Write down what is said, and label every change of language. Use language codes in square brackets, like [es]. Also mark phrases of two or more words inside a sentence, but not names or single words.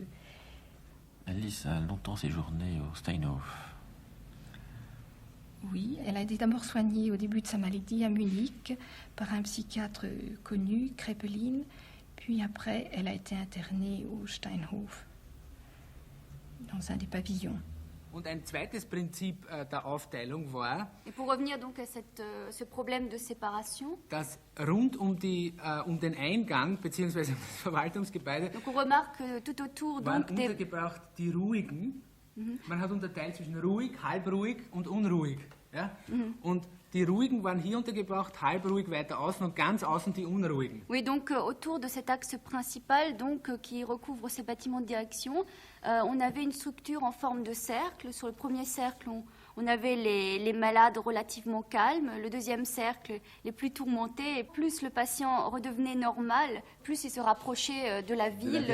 [fr] Alice a longtemps séjourné au Steinhof. Oui, elle a été d'abord soignée au début de sa maladie à Munich par un psychiatre connu, Kraepelin, puis après elle a été internée au Steinhof, dans un des pavillons. [de] Und ein zweites Prinzip der Aufteilung war, [fr] et pour revenir donc à ce problème de séparation, [de] dass rund den Eingang bzw. das Verwaltungsgebäude [fr] donc on remarque tout autour [de] waren donc untergebracht die Ruhigen. Man hat unterteilt zwischen ruhig, halbruhig und unruhig. Ja? Und die Ruhigen waren hier untergebracht, halbruhig weiter außen und ganz außen die Unruhigen. [fr] Oui, donc autour de cet axe principal donc, qui recouvre ces bâtiments de direction, on avait une structure en forme de cercle. Sur le premier cercle, on avait les malades relativement calmes. Le deuxième cercle, les plus tourmentés. Et plus le patient redevenait normal, plus il se rapprochait de la ville.